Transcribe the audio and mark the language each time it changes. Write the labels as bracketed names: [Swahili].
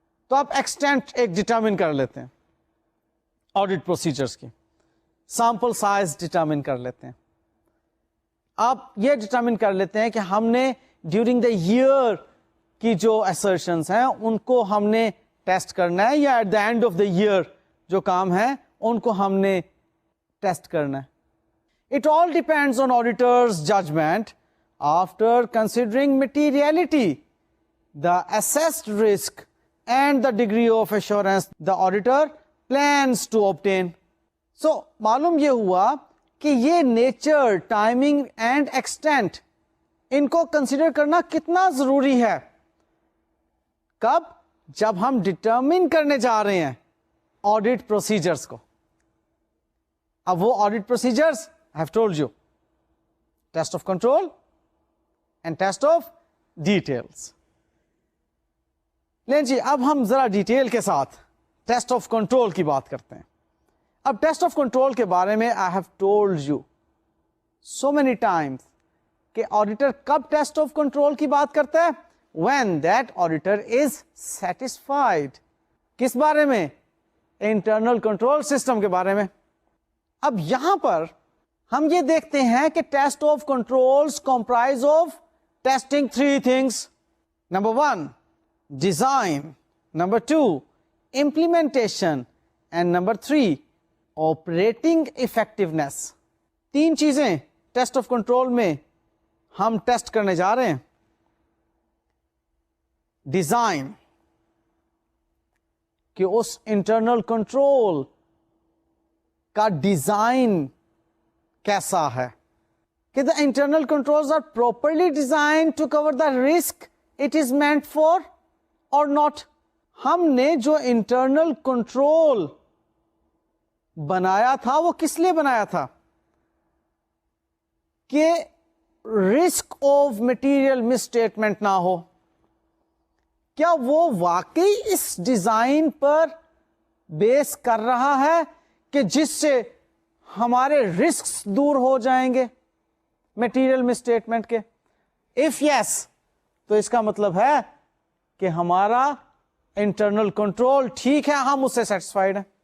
[Urdu] تو آپ ایکسٹینٹ ایک ڈٹرمن کر لیتے ہیں آڈٹ پروسیجرز کی، سیمپل سائز ڈٹرمن کر لیتے ہیں. آپ یہ ڈٹرمن کر لیتے ہیں کہ ہم نے ڈیورنگ دا ایئر کی جو assertions ہیں ان کو ہم نے ٹیسٹ کرنا ہے یا at the and of the year جو کام ہے ان کو ہم نے ٹیسٹ کرنا ہے. [English] It all depends on auditor's judgment after considering materiality, the assessed risk and the degree of assurance the auditor plans to obtain. [Urdu] So معلوم یہ ہوا کہ یہ نیچر، ٹائمنگ اینڈ ایکسٹینٹ ان کو کنسیڈر کرنا کتنا ضروری ہے. کب؟ جب ہم ڈٹرمن کرنے جا رہے ہیں آڈٹ پروسیجرز کو. اب وہ audit procedures [English] I have told you, test of control and test of details. [Urdu] لیں جی اب ہم ذرا ڈیٹیل کے ساتھ ٹیسٹ آف کنٹرول کی بات کرتے ہیں. اب ٹیسٹ آف کنٹرول کے بارے میں [English] I have told you so many times [Urdu] کہ آڈیٹر کب ٹیسٹ آف کنٹرول کی بات کرتا ہے؟ [English] when that auditor is satisfied. [Urdu] کس بارے میں؟ انٹرنل کنٹرول سسٹم کے بارے میں. اب یہاں پر ہم یہ دیکھتے ہیں کہ [English] Test of controls comprise of testing 3 things. Number 1, design, number 2 implementation, and number 3 operating effectiveness. [Urdu] 3 چیزیں ٹیسٹ آف کنٹرول میں ہم ٹیسٹ کرنے جا رہے ہیں. ڈیزائن, کہ اس انٹرنل کنٹرول کا ڈیزائن کیسا ہے, کہ [English] the internal controls are properly designed to cover the risk it is meant for or not. [Urdu] ہم نے جو انٹرنل کنٹرول بنایا تھا وہ کس لیے بنایا تھا؟ کہ risk of material miss statement نہ ہو. کیا وہ واقعی اس ڈیزائن پر بیس کر رہا ہے کہ جس سے ہمارے رسکس دور ہو جائیں گے مٹیریل مس اسٹیٹمنٹ کے؟ اف یس, تو اس کا مطلب ہے کہ ہمارا انٹرنل کنٹرول ٹھیک ہے, ہم اس سے سیٹسفائیڈ ہیں.